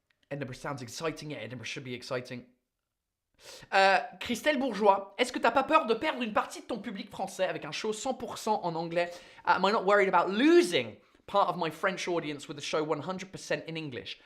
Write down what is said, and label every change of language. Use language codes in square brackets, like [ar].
[en] Edinburgh sounds exciting. Yeah, Edinburgh should be exciting. [fr] Christelle Bourgeois, est-ce que t'as pas peur de perdre une partie de ton public français avec un show 100% en anglais? [en] Am I not worried about losing part of my French audience with a show 100% in English?